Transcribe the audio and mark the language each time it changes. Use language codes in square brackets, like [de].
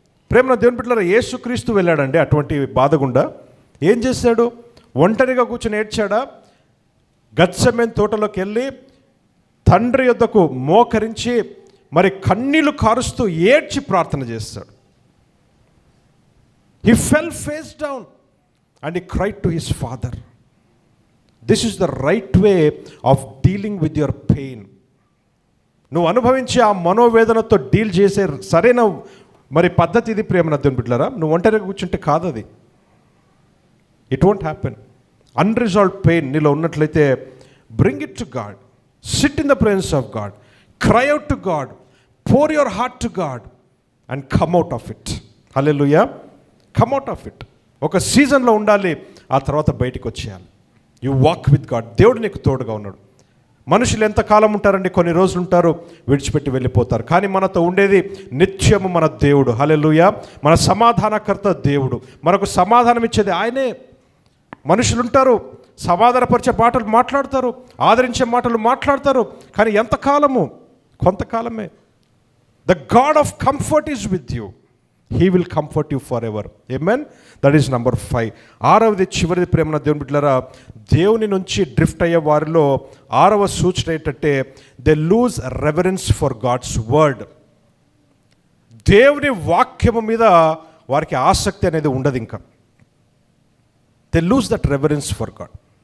[te] ప్రేమ దేవుని బిడ్డలారా, యేసుక్రీస్తు వెళ్ళాడండి అటువంటి బాధ గుండా. ఏం చేశాడు? ఒంటరిగా కూర్చొని ఏడ్చాడా? గత్సెమనే తోటలోకి వెళ్ళి తండ్రి యొద్దకు మోకరించి మరి కన్నీళ్లు కారుస్తూ ఏడ్చి ప్రార్థన చేస్తాడు. [en] He fell face down and he cried to his father. This is the right way of dealing with your pain. [te] నువ్వు అనుభవించి ఆ మనోవేదనతో డీల్ చేసే సరైన మరి పద్ధతి ఇది ప్రేమ దేవుని బిడ్డలారా. నువ్వు ఒంటరిగా కూర్చుంటే కాదు అది. [en] It won't happen. Unresolved pain [te] నీలో ఉన్నట్లయితే [en] Bring it to God, sit in the presence of God, cry out to God, pour your heart to God and come out of it. Hallelujah. Come out of it. [te] ఒక సీజన్లో ఉండాలి, ఆ తర్వాత బయటికి వచ్చేయాలి. [en] You walk with God. [te] దేవుడు నీకు తోడుగా ఉన్నాడు. మనుషులు ఎంతకాలం ఉంటారండి? కొన్ని రోజులు ఉంటారు, విడిచిపెట్టి వెళ్ళిపోతారు. కానీ మనతో ఉండేది నిత్యము మన దేవుడు. హల్లెలూయా. మన సమాధానకర్త దేవుడు. మనకు సమాధానం ఇచ్చేది ఆయనే. మనుషులు ఉంటారు, సమాధానపరిచే మాటలు మాట్లాడతారు, ఆదరించే మాటలు మాట్లాడతారు, కానీ ఎంతకాలము? కొంతకాలమే. [en] The God of comfort is with you. He will comfort you forever. Amen. That is number 5. [te] ఆరవది చివరిది ప్రేమ దేవుని బిడ్డలారా, దేవుని నుంచి డ్రిఫ్ట్ అయ్యే వారిలో ఆరవ సూచన ఏంటంటే [en] They lose reverence for God's word. [te] దేవుని వాక్యము మీద వారికి ఆసక్తి అనేది ఉండదు. [en] ఇంకా they lose that reverence for God.